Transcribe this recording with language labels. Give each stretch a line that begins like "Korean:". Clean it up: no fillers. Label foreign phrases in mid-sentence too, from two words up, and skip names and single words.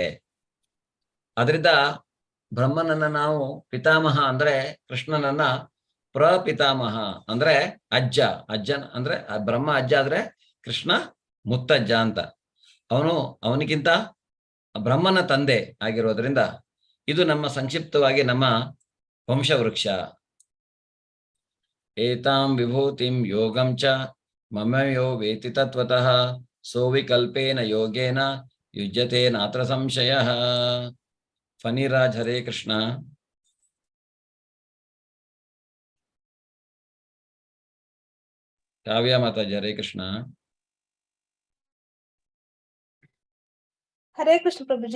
Kannada: ಅದರಿಂದ ಬ್ರಹ್ಮನನ್ನ ನಾವು ಪಿತಾಮಹ ಅಂದ್ರೆ ಕೃಷ್ಣನನ್ನ ಪ್ರಪಿತಾಮಹ ಅಂದ್ರೆ ಅಜ್ಜನ್ ಅಂದ್ರೆ ಬ್ರಹ್ಮ ಅಜ್ಜ ಆದ್ರೆ ಕೃಷ್ಣ ಮುತ್ತಜ್ಜ ಅಂತ. ಅವನಿಗಿಂತ ಬ್ರಹ್ಮನ ತಂದೆ ಆಗಿರೋದ್ರಿಂದ ಇದು ನಮ್ಮ ಸಂಕ್ಷಿಪ್ತವಾಗಿ ನಮ್ಮ ವಂಶವೃಕ್ಷ.
Sanskrit: ಏತಾಂ ವಿಭೂತಿಂ ಯೋಗಂ ಚ ಮಮಯೋ ವೇತಿ ತತ್ವತಃ ಸೋವಿಕಲ್ಪೇನ ಯೋಗೇನ ಯುಜ್ಯತೆ ನಾತ್ರ ಸಂಶಯ.
Kannada: ಫಣಿರಾಜ್, ಹರೇ ಕೃಷ್ಣ. ಕಾವ್ಯ ಮಾತಾಜಿ, ಹರೇ ಕೃಷ್ಣ. ಹರೇ ಕೃಷ್ಣ ಪ್ರಭುಜಿ.